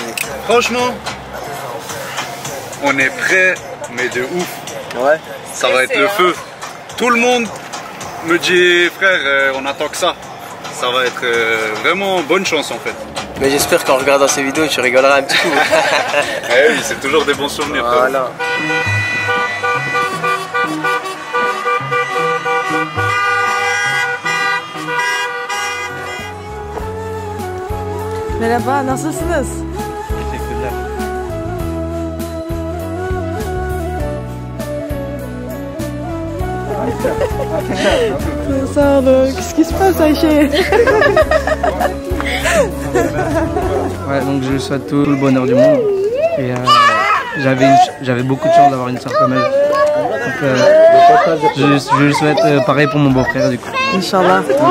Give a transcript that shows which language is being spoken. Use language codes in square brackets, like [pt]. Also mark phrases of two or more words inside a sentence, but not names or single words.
[fr] Franchement, on est prêts, mais de ouf. Ouais. Ça va être le feu. Tout le monde me dit, frère, on attend que ça. Ça va être vraiment bonne chance en fait. Mais j'espère qu'en regardant ces vidéos, tu rigoleras un petit peu. Eh oui, c'est toujours des bons souvenirs. Voilà. [tr] Merhaba, nasılsınız? Teşekkürler. Sağ olun. [fr] Qu'est-ce qui se passe, Aïché? Ouais, donc je lui souhaite tout le bonheur du monde. Et j'avais beaucoup de chance d'avoir une soeur comme elle. Donc je lui souhaite pareil pour mon beau-frère du coup. Inch'Allah.